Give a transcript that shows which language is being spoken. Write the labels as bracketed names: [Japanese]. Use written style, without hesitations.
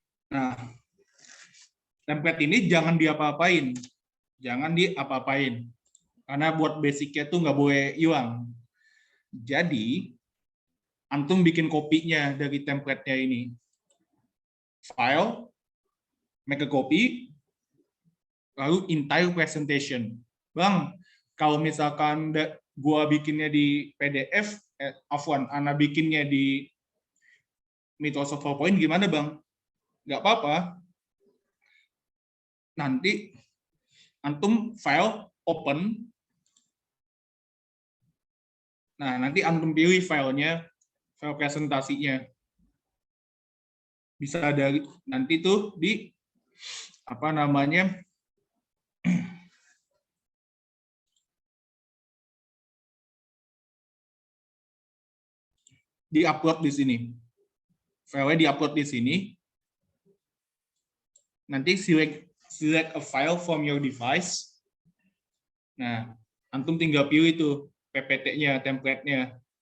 [Indonesian] Nah, template ini jangan diapa-apain. Jangan diapa-apain. Karena buat basicnya tuh nggak boleh hilang. Jadi, antum bikin kopinya dari template-nya ini. [English] File, make a copy, [Indonesian] lalu [English] entire presentation. [Indonesian] Bang, kalau misalkan gua bikinnya di PDF, Ana bikinnya di Microsoft PowerPoint gimana, Bang? Nggak apa-apa. Nanti antum file open. Nah, nanti antum pilih filenya, file presentasinya. Bisa dari nanti tuh di di-upload di sini. File-nya di-upload di sini. Nanti [English] select a file from your device. [Indonesian] Nah, antum tinggal pilih tuh PPT-nya, template-nya.